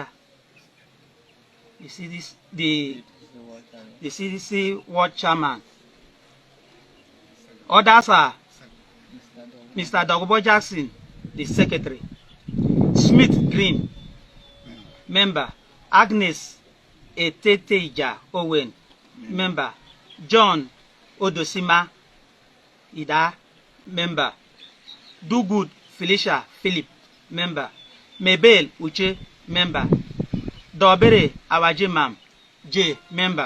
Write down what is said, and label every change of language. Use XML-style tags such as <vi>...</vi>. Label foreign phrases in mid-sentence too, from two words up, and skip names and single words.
<en>You see this, the CDC World Chairman. Others are Mr. Dogobo Jackson, the Secretary. Smith Green, member. Agnes Eteteja Owen, member. John Odosima Ida, member. Dogood Felicia Philip, member. Mabel Uche, member. Dobere Awajimam J, member.</en>